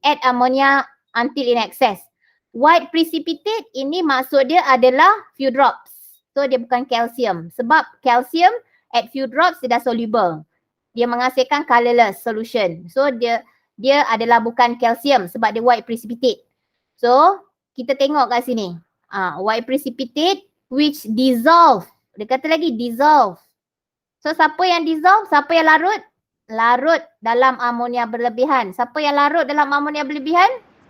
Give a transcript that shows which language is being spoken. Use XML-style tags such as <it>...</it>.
<en>Add ammonia until in excess.</en> <ms>White precipitate ini maksud dia adalah few drops. So dia bukan calcium. Sebab calcium at few drops dia dah soluble. Dia menghasilkan colorless solution. So dia adalah bukan calcium sebab dia white precipitate.</ms> <en>So</en> <ms>kita tengok kat sini.</ms> <en>White precipitate which dissolve.</en> <ms>Dia kata lagi dissolve. So siapa yang dissolve? Siapa yang larut? Larut dalam amonia berlebihan. Siapa yang larut dalam amonia berlebihan?</ms>